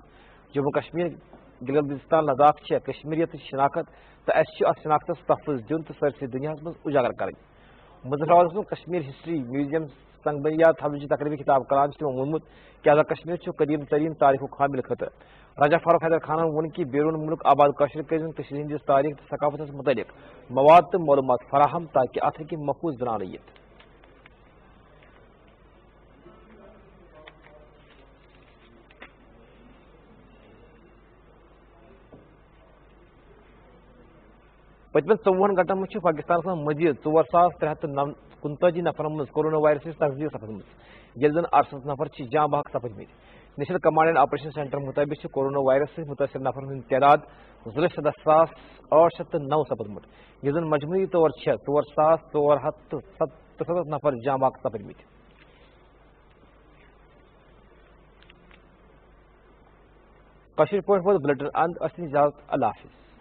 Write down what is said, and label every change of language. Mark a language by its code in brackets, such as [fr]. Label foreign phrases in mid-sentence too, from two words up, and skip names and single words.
[ks] جموں کشمیر گلگت بلتستان لداخ کشمیریت شناخت تو اس ات شناختس تحفظ دن تو سرسی دنیا مز اجاگر کریں. مظفر آباد کشمیر ہسٹری میوزیم سنگ بنیاد تھونچ تقریبی خطاب کران وونمت کہ آزاد کشمیر قدیم ترین تاریخ حامل خطہ. رجا فاروق حیدر خانن وون کہ بیرون ملک آباد کشر کرن ہندس تاریخ تو ثقافت متعلق مواد تو معلومات فراہم تاکہ ات ہیکہ محفوظ بنانا یت. پتمن 24 گھنٹن مز پاکستان من مزید 4349 نفرن مز کورونا وائرس تصدیق سپدمت یل زن 68 نفر جاں بحق سپدمت. نیشنل کمانڈ اینڈ آپریشن سینٹر مطابق کورونا وائرس سے متاثر نفرن ہند تعداد 17,809 سپدمت یل زن مجموعی طور 4,477 نفر جاں بحق سپدمت. کشمیر پوائنٹ بلٹن اند اجازت. اللہ حافظ.